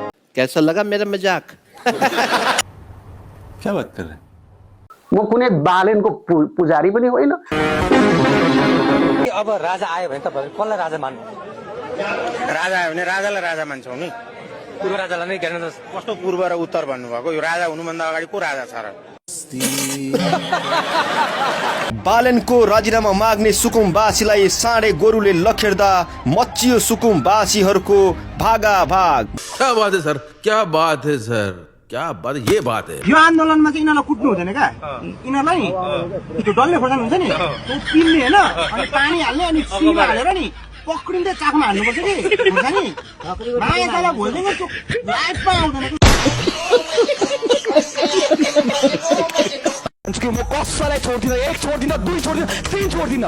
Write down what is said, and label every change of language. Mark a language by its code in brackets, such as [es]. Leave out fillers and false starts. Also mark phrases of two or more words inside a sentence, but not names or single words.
[hi] कैसा लगा मेरा मजाक? क्या बात कर रहे हैं? [ne] म कुनै बालेनको पुजारी पनि होइन। अब राजा आयो भने तपाईहरु कसलाई राजा मान्नु? राजा आयो भने राजालाई राजा मान्छौँ नि। पूर्व राजालाई नै गर्न कस्तो पूर्व र उत्तर भन्नुभएको? यो राजा हुनुभन्दा अगाडि को राजा छ र? बालेनको राजीनामा माग्ने सुकुमवासीलाई साँडे गोरुले लखेड्दा मचियो सुकुमवासीहरूको भागाभाग। [hi] क्या बात है सर, क्या बात है सर, क्या बात, ये बात है। [ne] यो आन्दोलनमा चाहिँ यिनीहरूलाई कुट्नु हुँदैन क्या, यिनीहरूलाई त्यो डल्ले खोर्सानी हुन्छ नि त्यो पिल्ने होइन, अनि पानी हाल्ने, अनि सिमा हालेर नि पक्रिँदै चाकमा हाल्नुपर्छ कि खोर्सानी। मायाकाला भोल्दैन त्यो लाइफमा आउँदैन। म कसैलाई छोड्दिनँ, एक छोड्दिनँ, दुई छोड्दिनँ, तीन छोड्दिनँ।